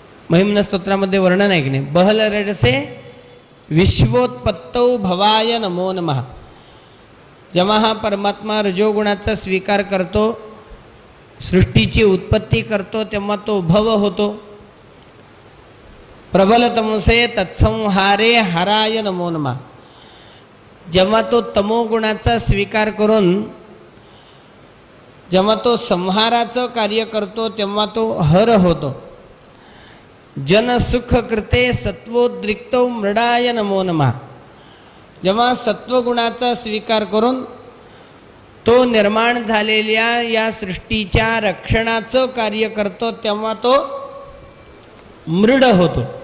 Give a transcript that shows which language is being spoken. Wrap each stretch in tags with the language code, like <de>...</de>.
<mr>महिम्न स्तोत्रामध्ये वर्णन आहे की नाही,</mr> <sa>बहल रजसे विश्वोत्पत्तौ भवाय नमो नमः.</sa> <mr>जेव्हा हा परमात्मा रजोगुणाचा स्वीकार करतो, सृष्टीची उत्पत्ती करतो, तेव्हा तो भव होतो.</mr> <sa>प्रबल तमसे तत्संहारे हराय नमो नमः.</sa> <mr>जेव्हा तो तमोगुणाचा स्वीकार करून जेव्हा तो संहाराचं कार्य करतो, तेव्हा तो हर होतो.</mr> <sa>जनसुख कृते सत्वोद्रिक्तो मृडाय नमो नमः.</sa> <mr>जेव्हा सत्वगुणाचा स्वीकार करून तो निर्माण झालेल्या या सृष्टीच्या रक्षणाचं कार्य करतो, तेव्हा तो मृड होतो.</mr>